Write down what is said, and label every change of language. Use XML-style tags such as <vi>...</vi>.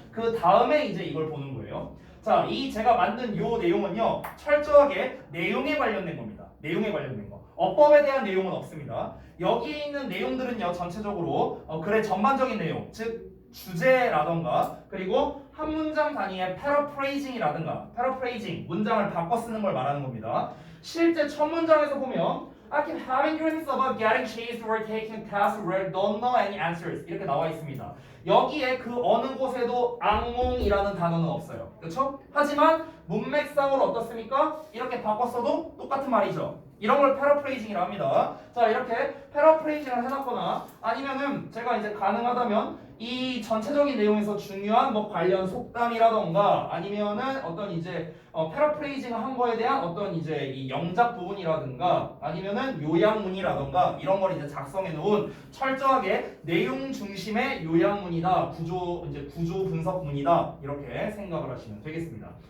<ko>그 다음에 이제 이걸 보는 거예요. 자, 이 제가 만든 요 내용은요 철저하게 내용에 관련된 겁니다. 내용에 관련된 거. 어법에 대한 내용은 없습니다. 여기에 있는 내용들은요 전체적으로 글의 전반적인 내용, 즉 주제라던가 그리고 한 문장 단위의 패러프레이징이라든가 패러프레이징 문장을 바꿔 쓰는 걸 말하는 겁니다. 실제 첫 문장에서 보면</ko> <en>I keep having dreams about getting chased or taking tests where don't know any answers</en> <ko>이렇게 나와 있습니다. 여기에 그 어느 곳에도 악몽이라는 단어는 없어요. 그렇죠? 하지만 문맥상으로 어떻습니까? 이렇게 바꿨어도 똑같은 말이죠. 이런 걸 패러프레이징이라 합니다. 자, 이렇게 패러프레이징을 해놨거나 아니면은 제가 이제 가능하다면 이 전체적인 내용에서 중요한 뭐 관련 속담이라던가 아니면은 어떤 이제 패러프레이징을 한 거에 대한 어떤 이제 이 영작 부분이라든가 아니면은 요약문이라던가 이런 걸 이제 작성해 놓은 철저하게 내용 중심의 요약문이다, 구조 분석문이다 이렇게 생각을 하시면 되겠습니다.</ko>